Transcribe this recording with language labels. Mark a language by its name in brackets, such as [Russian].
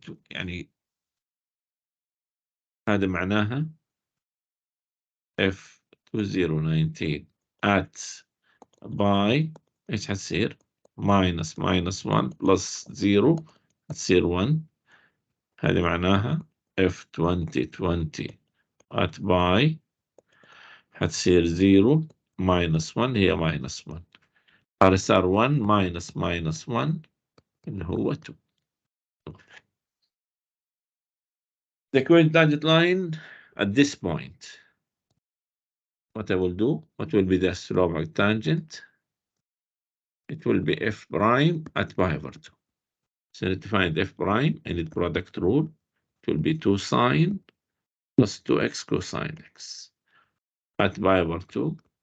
[Arabic] يعني هذا معناها f 2019 [English] at pi [Arabic] ايش حتصير؟ [English] minus 1 plus 0 [Arabic] تصير 1. هذه معناها f 2020 [English] at pi [Arabic] حتصير [English] 0 minus 1 [Arabic] هي minus 1. صار [English] 1 minus 1 [Arabic] اللي هو 2. [English] The current tangent line at this point, what I will do, what will be the slope of tangent? It will be f prime at pi over 2. So to find f prime in the product rule, it will be 2 sine plus 2x cosine x at pi over 2.